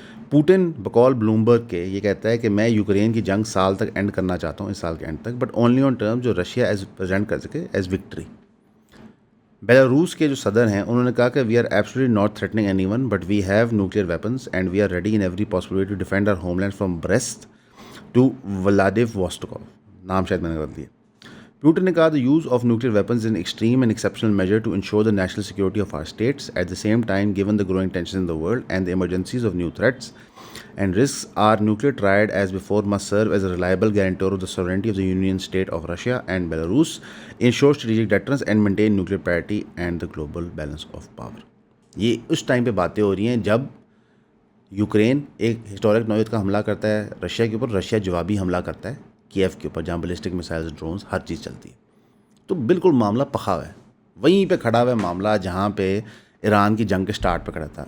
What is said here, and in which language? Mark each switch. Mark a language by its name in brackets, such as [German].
[Urdu] Putin بقول Bloomberg کے یہ کہتا ہے کہ میں یوکرین کی جنگ سال تک اینڈ کرنا چاہتا ہوں، اس سال کے اینڈ تک، [English] but only on term [Urdu] جو رشیا ایز پریزنٹ کر سکے ایز وکٹری. بیلاروس کے جو صدر ہیں انہوں نے کہا کہ [English] We are absolutely not threatening any one but we have nuclear weapons and we are ready in every possible way to defend our homeland from Brest to Vladivostok. [Urdu] نام شاید میں نے غلط دیا. [English] Putin [Urdu] نے کہا [English] the use of nuclear weapons is an extreme and exceptional measure to ensure the national security of our states. At the same time, given the growing tensions in the world and the emergencies of new threats and risks, our nuclear triad as before must serve as a reliable guarantor of the sovereignty of the Union State of Russia and Belarus, ensure strategic deterrence and maintain nuclear parity and the global balance of power. [Urdu] یہ اس time پہ باتیں ہو رہی ہیں جب Ukraine ایک historic نوعیت کا حملہ کرتا ہے رشیا کے اوپر، رشیا جوابی حملہ کرتا ہے کیف کے اوپر جہاں بیلسٹک میسائلز، ڈرونز، ہر چیز چلتی ہے. تو بالکل معاملہ پخا ہوا ہے، وہیں پہ کھڑا ہوا ہے معاملہ جہاں پہ ایران کی جنگ کے سٹارٹ پہ کھڑا تھا.